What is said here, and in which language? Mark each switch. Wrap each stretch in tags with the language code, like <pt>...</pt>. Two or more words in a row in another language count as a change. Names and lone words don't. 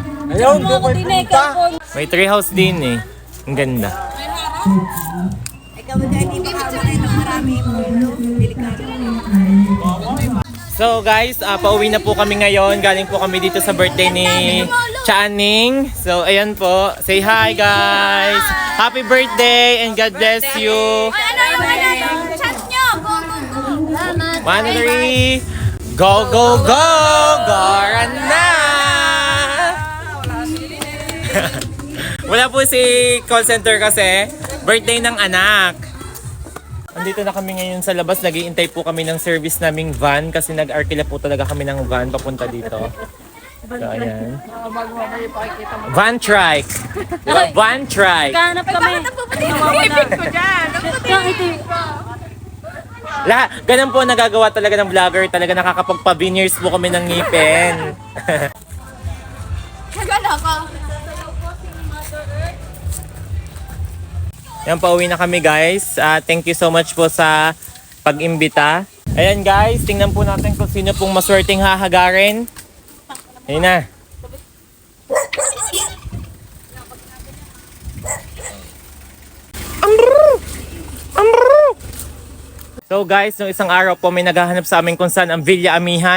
<tl>Ayun, may treehouse din eh. Ang ganda. Ikaw hindi makamalay ng marami ulo. Delikado.</tl> <en>So guys,</en> <tl>pauwi na po kami ngayon. Galing po kami dito sa birthday ni Channing. So ayan po.</tl> <en>Say hi guys. Happy birthday and God bless you.</en> <tl>Ano yung chat nyo?</tl> <en>Go, go, go. Salamat. 1, 2, 3. Go, go, go!</en> <tl>Goran na! Wala po si</tl> <en>call center</en> <tl>kasi. Birthday ng anak. Andito na kami ngayon sa labas. Nag-iintay po kami ng service naming van kasi nag-arkila po talaga kami ng van papunta dito. So, ayan. Van trike. Diba? Van trike. Hanap kami. Ganun po nagagawa talaga ng vlogger. Talaga nakakapagpa-veneers po kami ng ngipin. Kagala ko. Yan, pauwi na kami guys.</tl> <en>Thank you so much</en> <tl>po sa pag-imbita. Ayan guys, tingnan po natin kung sino pong maswerteng hahagarin. Ayun na.</tl> <en>So guys,</en> <tl>nung isang araw po may naghahanap sa amin kung saan ang Villa Amihan.</tl>